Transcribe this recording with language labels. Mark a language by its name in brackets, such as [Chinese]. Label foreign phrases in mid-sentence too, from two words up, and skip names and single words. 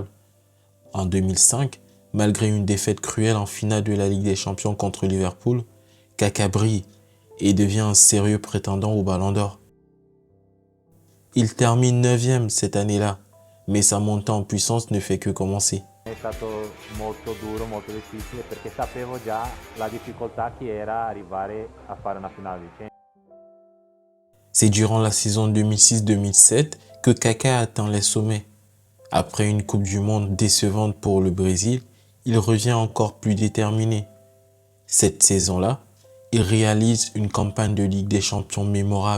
[French] En 2005, malgré une défaite cruelle en finale de la Ligue des Champions contre Liverpool, Kaká brille et devient un sérieux prétendant au Ballon d'Or. Il termine 9e cette année-là, mais sa montée en puissance ne fait que commencer. [Italian] È stato molto duro, molto difficile perché sapevo già la difficoltà che era arrivare a fare una finale di Champions. [French] C'est durant la saison 2006-2007 que Kaká atteint les sommets. Après une Coupe du Monde décevante pour le Brésil, il revient encore plus déterminé. Cette saison-là, il réalise une campagne de Ligue des Champions mémorable.